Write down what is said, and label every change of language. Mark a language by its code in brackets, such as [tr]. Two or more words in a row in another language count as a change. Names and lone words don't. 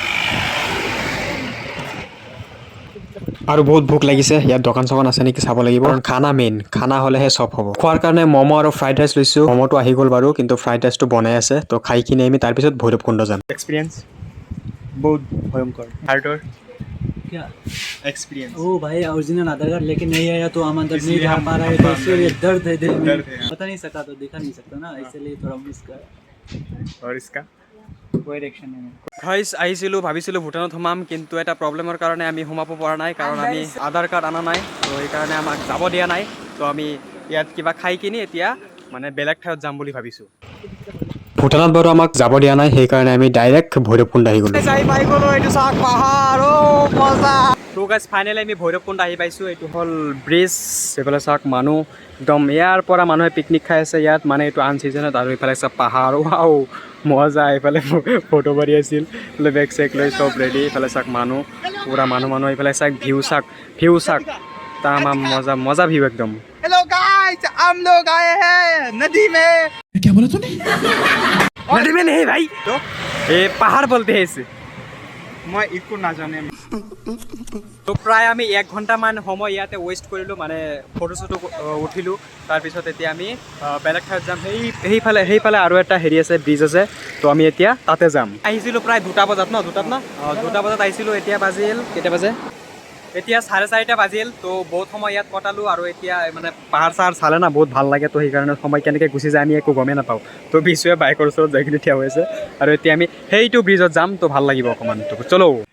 [as] আৰু বহুত ভোক লাগিছে ইয়াত দোকান চকান আছে নেকি চাব লাগিব কাৰণ খানা মেইন খানা হলেহে সব হ'ব খোৱাৰ কাৰণে ম'ম' আৰু [en] fried rice [as] লৈছো ম'ম'টো আহি গ'ল বাৰু কিন্তু ফ্ৰাইড ৰাইচটো বনাই আছে তো খাই কিনে আমি তাৰ পিছত ভৈৰৱকুণ্ড যাম এক্সপিৰিয়েঞ্চ বহুত ভয়ংকৰ হাৰ্টৰ [hi] क्या एक्सपीरियंस ओ भाई ओरिजिनल आधार कार्ड लेके नहीं आया तो हम अंदर नहीं जा पा रहे तो इसलिए दर्द है दिल में बता नहीं सका तो दिखा नहीं सकता ना इसलिए थोड़ा मिस कर और इसका कोई रिएक्शन नहीं [as] গাইস আহিছিলো ভাবিছিলো ভুটানত সোমাম কিন্তু এটা প্ৰবলেমৰ কাৰণে আমি সোমাব পৰা নাই কাৰণ আমি আধাৰ কাৰ্ড আনা নাই তো সেইকাৰণে আমাক যাব দিয়া নাই তো আমি ইয়াত কিবা খাই কিনি এতিয়া মানে বেলেগ ঠাইত যাম বুলি ভাবিছো ভুটানত বাৰু আমাক যাব দিয়া নাই সেইকাৰণে আমি ডাইৰেক্ট ভৈৰৱকুণ্ড আহি গ'লো যাই পাই গ'লো এইটো চাক পাহাৰ ও মজা তো গাইস ফাইনেলি আমি ভৈৰৱকুণ্ড আহি পাইছো এইটো হল ব্ৰিজ এইফালে চাক মানুহ একদম ইয়াৰ পৰা মানুহে পিকনিক খাই আছে ইয়াত মানে এইটো আন চিজনত আৰু এইফালে চাক পাহাৰ ৱাও মজা এইফালে ফটো মাৰি আছিল এইফালে বেগ চেক লৈ চব ৰেডি এইফালে চাক মানুহ পুৰা মানুহ এইফালে চাক ভিউ চাক তামাম মজা ভিউ একদম [hi] हेलो गाइस हम लोग आए हैं नदी में क्या बोला तूने नदी में नहीं भाई तो ये पहाड़ बोलते हैं इसे मैं इको ना जाने [as] তো প্ৰায় আমি 1 ঘণ্টামান সময় ইয়াতে ৱেষ্ট কৰিলোঁ মানে ফটো চটো উঠিলোঁ তাৰপিছত এতিয়া আমি বেলেগ ঠাইত যাম সেইফালে আৰু এটা হেৰি আছে ব্ৰিজ আছে তো আমি এতিয়া তাতে যাম আহিছিলোঁ প্ৰায় 2টা বজাত ন 2টা বজাত আহিছিলোঁ এতিয়া বাজিল কেইটা বাজে এতিয়া 4:30 বাজিল তো বহুত সময় ইয়াত কটালোঁ আৰু এতিয়া মানে পাহাৰ চাহাৰ চালে না বহুত ভাল লাগে তো সেইকাৰণে সময় কেনেকৈ গুচি যায় আমি একো গমেই নাপাওঁ তো বিশুৱে বাইকৰ ওচৰত যাই কিনে থিয় হৈ আছে আৰু এতিয়া আমি সেইটো ব্ৰিজত যাম তো ভাল লাগিব অকণমান তো চলো